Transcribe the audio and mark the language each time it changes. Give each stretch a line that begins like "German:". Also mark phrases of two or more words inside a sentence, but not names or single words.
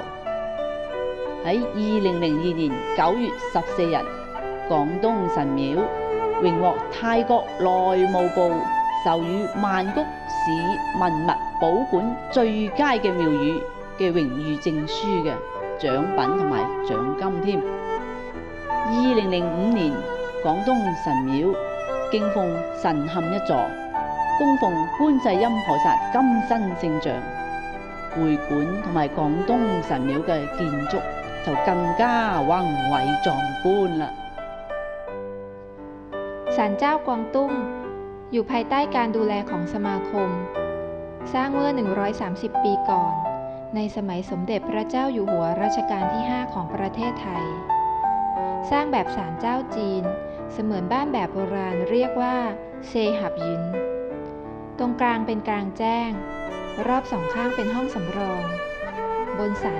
Cantonese: 喺2002年9月14日，廣東神廟榮獲泰國內務部授予曼谷市文物保管最佳嘅廟宇嘅榮譽證書嘅獎品同埋獎金添。2005年，廣東神廟敬奉神龕一座，供奉觀世音菩薩金身聖像。會館同埋廣東神廟嘅建築就更加宏偉壯觀啦。
Thai: ศาลเจ้ากวางตุ้งอยู่ภายใต้การดูแลของสมาคมสร้างเมื่อ 130 ปีก่อนในสมัยสมเด็จพระเจ้าอยู่หัวรัชกาลที่ 5 ของประเทศไทยสร้างแบบ ศาลเจ้าจีนเสมือนบ้านแบบโบราณเรียกว่าเซหับยินตรงกลางเป็นกลางแจ้งรอบสองข้างเป็นห้องสำรองบนศาล